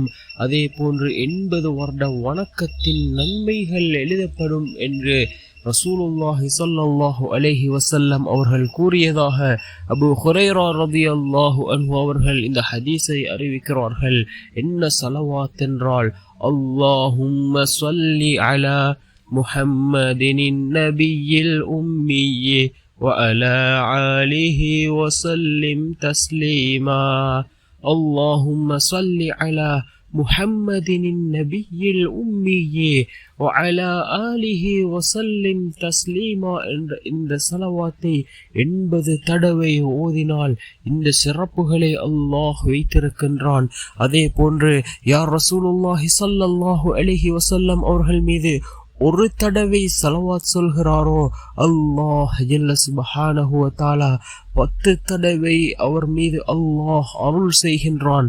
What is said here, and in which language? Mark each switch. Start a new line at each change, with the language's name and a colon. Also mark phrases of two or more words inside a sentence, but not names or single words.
Tamil: அதே போன்று 80 வருட வணக்கத்தின் நன்மைகள் எழுதப்படும் என்று ரசூலுல்லாஹி
Arabic: صلى الله عليه وسلم
Tamil: அவர்கள் கூறியதாக அபூ ஹுரைரா
Arabic: رضي الله عنه
Tamil: அவர்கள் இந்த ஹதீஸை அறிவிக்கிறார்கள். என்ன ஸலவாத் என்றால்,
Arabic: اللهم صل على محمد النبي الأمي وعلى آله وسلم تسليما. اللهم صل على محمد النبي الأمي وعلى آله وسلم تسليما
Tamil: என்ற இந்த ஸலவாத்தை 80 தடவை ஓதினால் இந்த சிறப்புகளை அல்லாஹ் வைத்திருக்கின்றான். அதே போன்று யார் ரசூலுல்லாஹி
Arabic: صلى الله عليه وسلم
Tamil: அவர்கள் மீது ஒரு தடவை ஸலவாத் சொல்கிறாரோ அல்லாஹ்
Arabic: جل سبحانه وتعالى
Tamil: 10 தடவை அவர் மீது அல்லாஹ் அருள் செய்கின்றான்.